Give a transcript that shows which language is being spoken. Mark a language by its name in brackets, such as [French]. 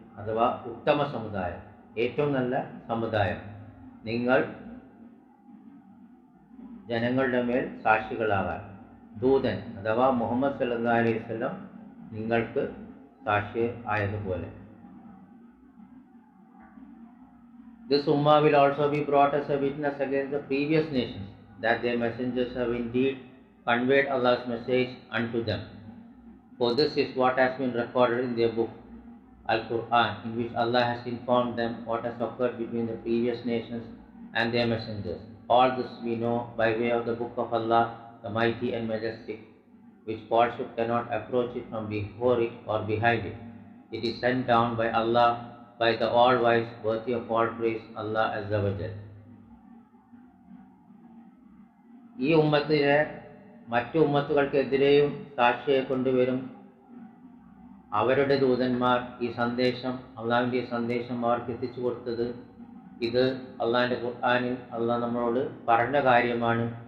[Malayalam] അഥവാ ഉത്തമ സമുദായം, ഏറ്റവും നല്ല സമുദായം. നിങ്ങൾ ജനങ്ങളുടെ മേൽ സാക്ഷികളാകാൻ ദൂതൻ അഥവാ മുഹമ്മദ് സല്ലല്ലാഹു അലൈഹി വസല്ലം നിങ്ങൾക്ക് സാക്ഷി ആയതുപോലെ. [English] This ummah will also be brought as a witness against the previous nations that their messengers have indeed conveyed Allah's message unto them. For this is what has been recorded in their book, Al-Quran, in which Allah has informed them what has occurred between the previous nations and their messengers. All this we know by way of the book of Allah, the mighty and majestic, which falsehood cannot approach it from before it or behind it. It is sent down by Allah, by the all-wise, worthy of all praise, Allah Azza wa Jal. [Malayalam] ഈ ഉമ്മത്തിലെ മറ്റു ഉമ്മത്തുകൾക്കെതിരെയും സാക്ഷിയെ കൊണ്ടുവരും. അവരുടെ ദൂതന്മാർ ഈ സന്ദേശം, അള്ളാഹുവിൻ്റെ ഈ സന്ദേശം അവർക്ക് എത്തിച്ചു കൊടുത്തത്, ഇത് അള്ളാഹിൻ്റെ ഖുർആനിൽ അള്ളാഹ് നമ്മളോട് പറഞ്ഞ കാര്യമാണ്.